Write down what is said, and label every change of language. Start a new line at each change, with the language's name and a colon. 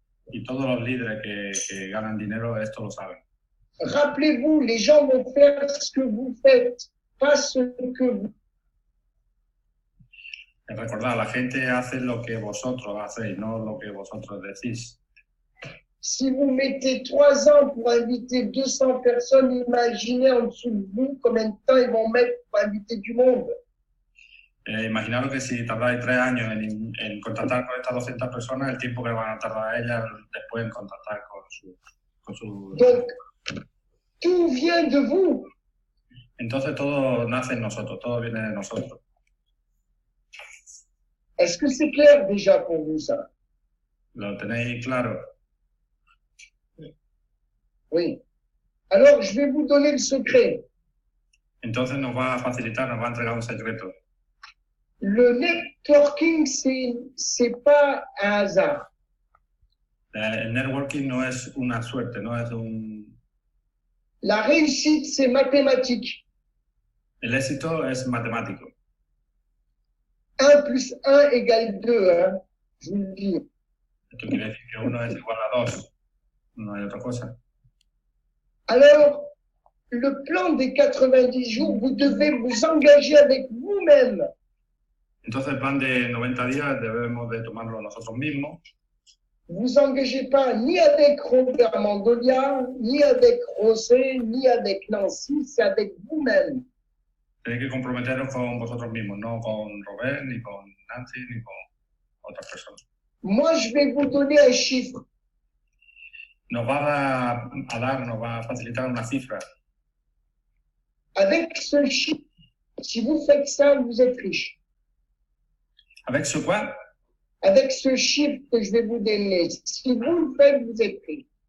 Spanish: Y todos los líderes que ganan dinero esto lo saben.
French: Rappelez-vous, les gens vont faire ce que vous faites, pas ce que vous.
Spanish: Recordad, la gente hace lo que vosotros hacéis, no lo que vosotros decís.
French: Si vous mettez 3 ans pour inviter 200 personnes, imaginez en dessous de vous combien de temps ils vont mettre pour inviter du monde.
Spanish: Imaginaros que si tardáis 3 años en contactar con estas 200 personas, el tiempo que van a tardar ellas después en contactar con su...
French: Donc, tout vient de vous.
Spanish: Entonces todo nace en nosotros, todo viene de nosotros.
French: Est-ce que c'est clair déjà pour vous ça?
Spanish: ¿Lo tenéis claro?
French: Oui. Alors, je vais vous donner le secret.
Spanish: Entonces nos va a facilitar, nos va a entregar un secreto.
French: Le networking, c'est pas un hasard.
Spanish: El networking no es una suerte, no es un...
French: La réussite, c'est mathématique.
Spanish: El éxito es matemático.
French: 1 plus 1 égale 2, hein, je vous le dis.
Spanish: Esto quiere decir que 1 es igual a 2, no hay otra cosa.
French: Alors, le plan des 90 jours, vous devez vous engager avec vous-même.
Spanish: Entonces el plan de 90 días debemos de tomarlo nosotros mismos.
French: Vous engagez pas ni avec Robert Mandolia, ni avec José, ni avec Nancy, c'est avec vous-même.
Spanish: Tenéis que comprometeros con vosotros mismos, no con Robert, ni con Nancy, ni con otras personas.
French: Moi, je vais vous donner un chiffre.
Spanish: Nos va nos va a facilitar una cifra.
French: Avec ce chiffre, si vous faites ça, vous êtes riche. ¿Avec ce quoi? Avec ce chiffre que je vais vous donner, si vous le faites, vous êtes riche.